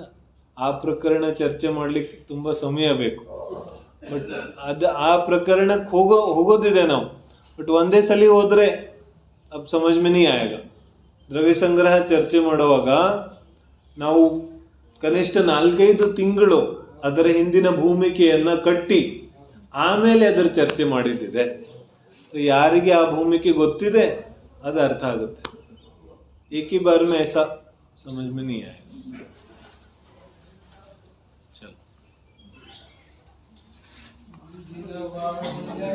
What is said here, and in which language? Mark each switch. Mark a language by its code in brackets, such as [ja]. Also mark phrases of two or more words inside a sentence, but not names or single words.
[kn] ಆ ಪ್ರಕರಣ ಚರ್ಚೆ ಮಾಡ್ಲಿಕ್ಕೆ ತುಂಬಾ ಸಮಯ ಬೇಕು. ಬಟ್ ಆ ಪ್ರಕರಣಕ್ಕೆ ಹೋಗೋದಿದೆ ನಾವು. ಬಟ್ ಒಂದೇ ಸಲ ಹೋದ್ರೆ [hi] अब समझ में नहीं आएगा. [kn] ದ್ರವ್ಯ ಸಂಗ್ರಹ ಚರ್ಚೆ ಮಾಡುವಾಗ ನಾವು ಕನಿಷ್ಠ 4-5 ತಿಂಗಳು ಅದರ ಹಿಂದಿನ ಭೂಮಿಕೆಯನ್ನ ಕಟ್ಟಿ ಆಮೇಲೆ ಅದರ ಚರ್ಚೆ ಮಾಡಿದ್ದಿದೆ. ಯಾರಿಗೆ ಆ ಭೂಮಿಕೆ ಗೊತ್ತಿದೆ ಅದು ಅರ್ಥ ಆಗುತ್ತೆ. [hi] एक ही बार में ऐसा समझ में नहीं आएगा. चलो.